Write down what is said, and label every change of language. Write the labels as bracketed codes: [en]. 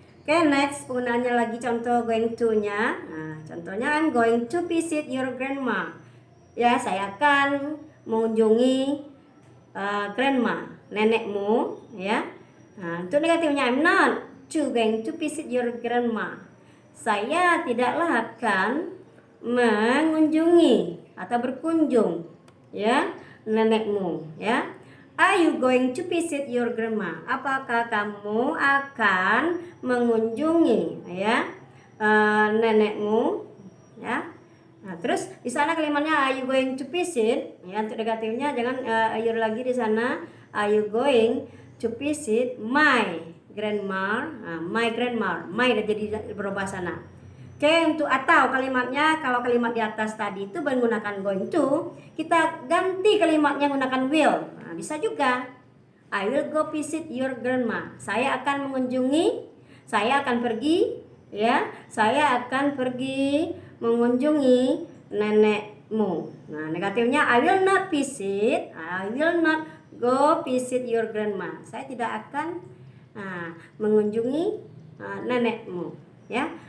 [id] Oke, next penggunaannya lagi contoh going to-nya. Contohnya [en] I'm going to visit your grandma. [id] Ya, saya akan mengunjungi grandma, nenekmu ya. Untuk negatifnya [en] I'm not going to visit your grandma. [id] Saya tidaklah akan mengunjungi atau berkunjung ya nenekmu ya. [en] Are you going to visit your grandma? [id] Apakah kamu akan mengunjungi ya nenekmu ya. Terus di sana kalimatnya [en] are you going to visit [id] ya. Untuk negatifnya jangan are lagi di sana. [en] Are you going to visit my grandma? My grandma, my [id] jadi berubah sana. Oke, untuk atau kalimatnya, kalau kalimat di atas tadi itu menggunakan going to, kita ganti kalimatnya menggunakan will. Nah, bisa juga. [en] I will go visit your grandma. [id] Saya akan mengunjungi, saya akan pergi, ya, saya akan pergi mengunjungi nenekmu. Nah, negatifnya [en] I will not visit, I will not go visit your grandma. [id] Saya tidak akan mengunjungi nenekmu, ya.